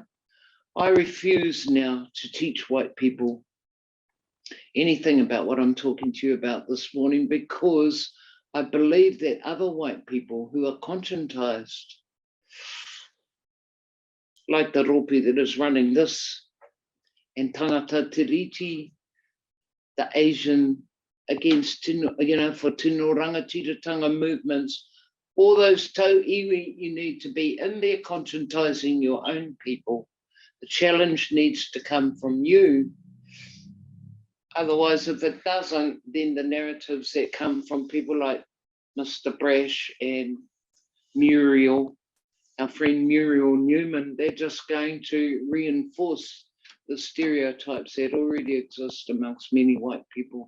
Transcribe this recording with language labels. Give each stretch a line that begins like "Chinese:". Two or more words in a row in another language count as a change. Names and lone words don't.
English: I refuse now to teach white people anything about what I'm talking to you about this morning, because I believe that other white people who are conscientized, like the ropi that is running this, and
Māori: tangata tiriti,
English: the Asian against tino, you know, for
Māori: tino rangatiratanga
English: movements, all those
Māori: tau iwi,
English: you need to be in there conscientizing your own people. The challenge needs to come from you. Otherwise, if it doesn't, then the narratives that come from people like Mr. Brash and Muriel, our friend Muriel Newman, they're just going to reinforce the stereotypes that already exist amongst many white people.